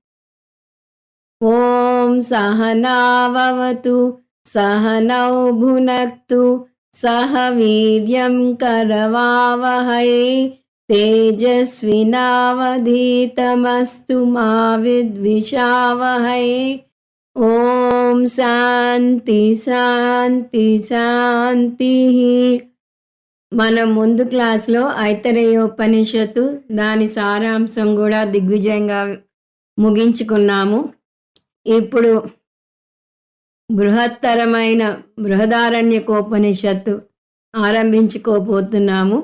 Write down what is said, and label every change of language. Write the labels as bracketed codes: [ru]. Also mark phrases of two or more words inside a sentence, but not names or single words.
[sa] ॐ सहनाववतु सहनौ भुनक्तु सह वीर्यं करवावहै तेजस्विनावधीतमस्तु मा विद्विषावहै। ఓం శాంతి శాంతి శాంతి. [te] మనం ముందు క్లాస్లో ఐతరేయోపనిషత్తు దాని సారాంశం కూడా దిగ్విజయంగా ముగించుకున్నాము. ఇప్పుడు బృహత్తరమైన బృహదారణ్యకోపనిషత్తు ఆరంభించుకోబోతున్నాము.